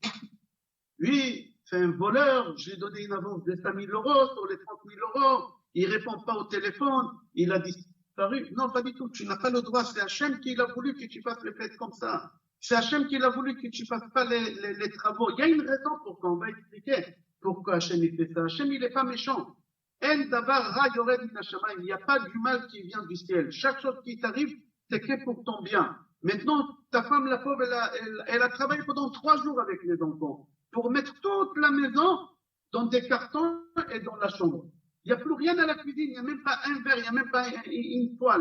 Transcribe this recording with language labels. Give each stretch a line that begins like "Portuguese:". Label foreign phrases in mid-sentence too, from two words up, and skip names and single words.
French: Lui, c'est un voleur, je lui ai donné une avance de 5 000 euros sur les 30 000 euros. Il répond pas au téléphone, il a disparu. Non, pas du tout. Tu n'as pas le droit. C'est Hachem qui a voulu que tu fasses les fêtes comme ça. C'est Hachem qui a voulu que tu fasses pas les travaux. Il y a une raison pourquoi on va expliquer pourquoi Hachem il fait ça. Hachem, il n'est pas méchant.
Hebrew: אין דבר רע יורד מן השמים.
French: Il n'y a pas du mal qui vient du ciel. Chaque chose qui t'arrive, c'est que pour ton bien. Maintenant, ta femme, la pauvre, elle a travaillé pendant 3 jours avec les enfants pour mettre toute la maison dans des cartons et dans la chambre. Il n'y a plus rien à la cuisine, il n'y a même pas un verre, il n'y a même pas une poêle.